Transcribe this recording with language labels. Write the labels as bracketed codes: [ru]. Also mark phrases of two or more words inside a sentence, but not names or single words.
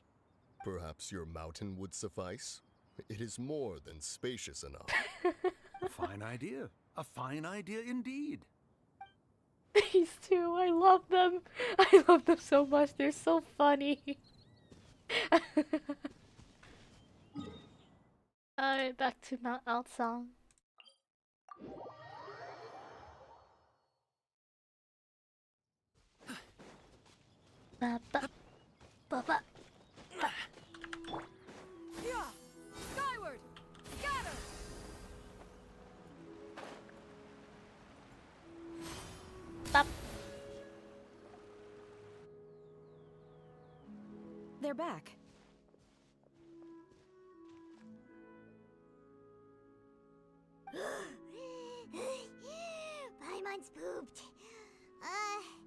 [en] Perhaps your mountain would suffice? It is more than spacious enough. A fine idea. A fine idea indeed. These two, I love them. I love them so much. They're so funny. Alright, back to Mount Altsong. Ba, ba, ba, ba, ba. Yeah! Skyward! Scatter! Ba. They're back. Paimon's pooped. Hi.